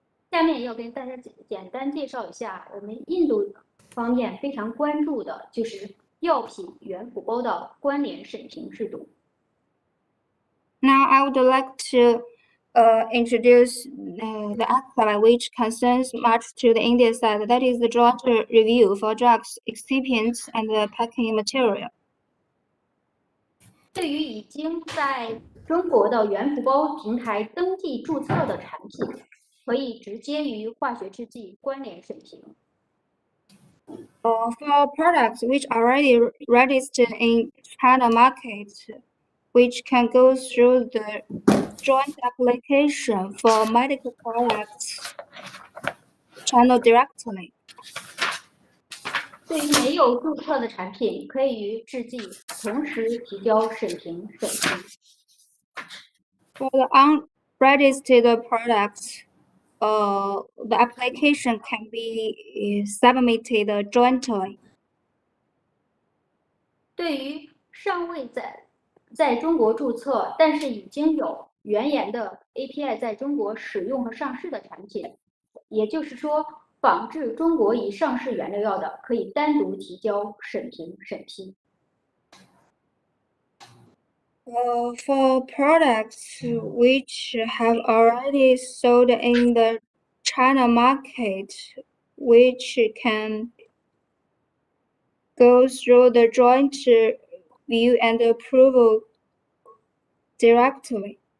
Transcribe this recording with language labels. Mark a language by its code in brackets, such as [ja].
[zh] 下面要跟大家简单介绍一下我们印度方面非常关注的，就是药品原辅包的关联审评制度。 [en] Now I would like to introduce the aspect which concerns much to the India side, that is the joint review for drugs, excipients, and the packing material. [zh] 对于已经在中国的原辅包平台登记注册的产品，可以直接与化学制剂关联审评。 [en] For products which are already registered in China market, which can go through the joint application for medical products channel directly. [zh] 对于没有注册的产品，可以与制剂同时提交审评审批。 [en] For the unregistered products, the application can be submitted jointly. [zh] 对于尚未在中国注册，但是已经有原研的 API 在中国使用和上市的产品，也就是说，仿制中国已上市原料药的，可以单独提交审评审批。 [en] For products which have already sold in the China market, which can go through the joint review and approval directly.